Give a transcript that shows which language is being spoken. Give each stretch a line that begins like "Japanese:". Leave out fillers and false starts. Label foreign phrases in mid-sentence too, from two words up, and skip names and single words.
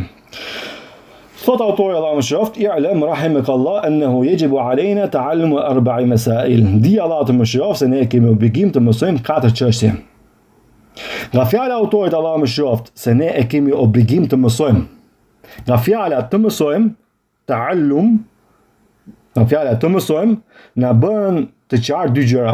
Albanian: Thot autori Allah më shëroft,
Arabic: اعلم رحمك الله أنه يجب علينا تعلم أربع مسائل.
Albanian: Di Allah të më shëroft se ne kemi obligim të mësojmë 4 çështje. Nga fjala e autorit Allah më shëroft se ne e kemi obligim të mësojmë. Nga fjala të mësojmë ta'allum, në fjala të mësojmë, na bën të qartë dy gjëra.